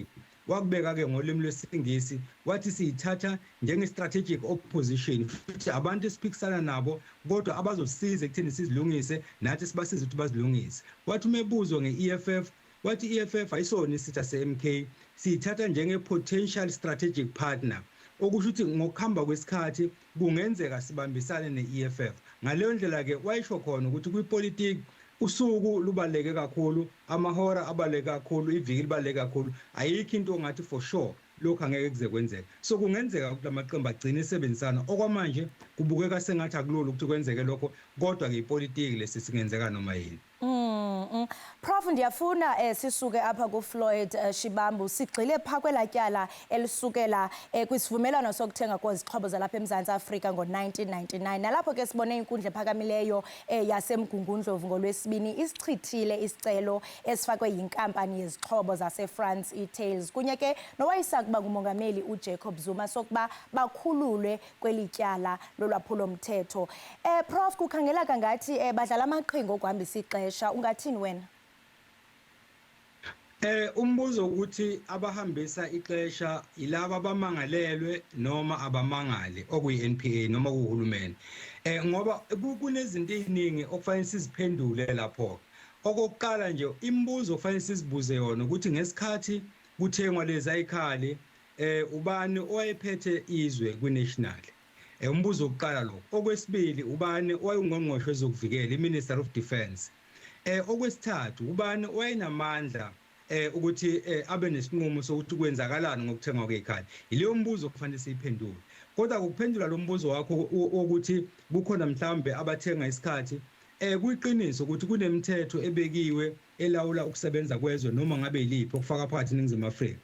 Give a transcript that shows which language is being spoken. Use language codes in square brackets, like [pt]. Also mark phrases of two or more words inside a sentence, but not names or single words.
[zu] Wakubeka ke ngolimi lwesingisi wathi siyithatha njenge- [en] strategic opposition, [zu] futhi abantu esiphikisana nabo kodwa abazosiza ekutheni sizilungise nathi sibasize ukuthi bazilungise. Wathi umebuzwa nge-EFF wathi i-EFF ayisona isitha se-MK, siyithatha njenge- [en] potential strategic partner, [zu] okusho ukuthi ngokuhamba kwesikhathi kungenzeka sibambisane ne-EFF. Ngaleyo ndlela ke wayisho khona ukuthi kwipolitiki usuku lubaleke kakhulu, amahora abaleke kakhulu, iviki libaleke kakhulu, ayikho into ongathi [en] for sure [zu] lokho angeke kuze kwenzeke. So kungenzeka ukuthi lamaqembu agcine isebenzisana, okwamanje kubukeka sengathi akulula ukuthi kwenzeke lokho, kodwa ke ipolitiki lesisingenzeka noma yini. [xh] Prof, ndiyafuna sisuke apha kuFloyd Shivambu sigxile pha kwelatyala elisukela kwisivumelwano sokuthenga kwezixhobo zalapha eMzantsi Afrika ngo-1999. Nalapho ke sibone inkundla ephakamileyo yaseMgungundlovu ngolwesibini isichithile isicelo esifakwe yinkampani yezixhobo zaseFrance iThales kunye ke nowayesakuba ngumongameli uJacob Zuma sokuba bakhululwe kwelityala lolwaphulomthetho. Prof, kukhangeleka ngathi badlala amaqhinga okuhambisa ixesha, ungathini wena? [zu] Umbuzo ukuthi abahambisa ixesha ilaba abamangalelwe noma abamangali okuyi-NPA noma kuhulumeni. Ngoba kunezinto eziningi okufanele siziphendule lapho. Okokuqala nje imibuzo okufanele sizibuze yona ukuthi ngesikhathi kuthengwa lezi ayikhali ubani owayephethe izwe kwi-national. Umbuzo wokuqala lo. Okwesibili ubani owayengongqongqoshe wezokuvikela, [en] i-Minister of Defence. [zu] Okwesithathu ubani owayenamandla ukuthi abe nesinqumo sokuthi kwenzakalani ngokuthengwa kwezikhali. Ileyo mbuzo okufanele siyiphendule. Kodwa ukuphendula lo mbuzo wakho ukuthi kukhona mhlambe abathenga isikhathi, kuyiqiniso ukuthi kunemithetho ebekiwe elawula ukusebenza kwezwe noma ngabe yiliphi okufaka phakathi eNingizimu Afrika.